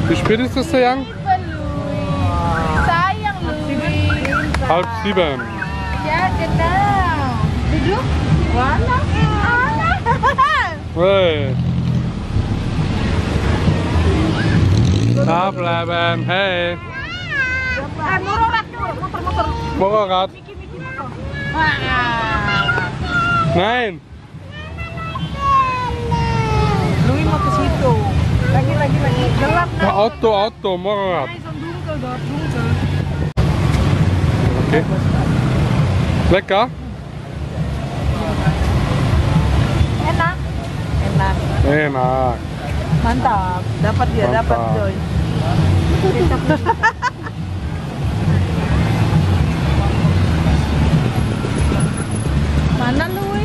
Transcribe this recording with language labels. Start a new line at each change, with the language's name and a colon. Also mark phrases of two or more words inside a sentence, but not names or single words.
German: Bitte sayang.
Indonesian: Sayang Louis. 6:30. Ya, genau. Duduk. Mana?
English: Hey. 8:11. Hey.
German: Motor. Motorrad. Nein.
Indonesian: Louis mau ke situ. Lagi. Gelap.
German: Auto, Motorrad. Dunkel dort, dunkel. Okay. Lecker?
Indonesian: Enak. Enak. Mantap. Dapat dia, dapat Mantap. Joy. Mana Louis?